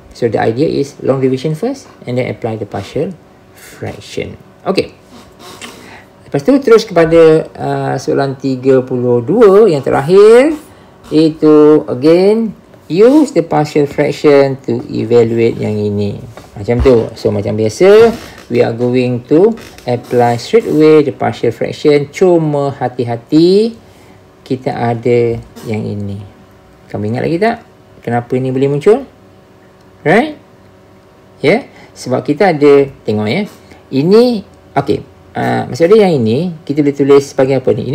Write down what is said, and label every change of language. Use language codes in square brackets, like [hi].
[en] So the idea is long division first and then apply the partial fraction. Okay. [ms] Lepas tu terus kepada soalan 32 yang terakhir. Itu [en] again use the partial fraction to evaluate [ms] yang ini. Macam tu. [en] So [ms] macam biasa [en] we are going to apply straight away the partial fraction. [ms] Cuma hati-hati kita ada yang ini. Kamu ingat lagi tak? Kenapa ini boleh muncul? [en] Right? [ms] Sebab kita ada, tengok ini, okay. Maksud dia yang ini, kita boleh tulis sebagai apa ni?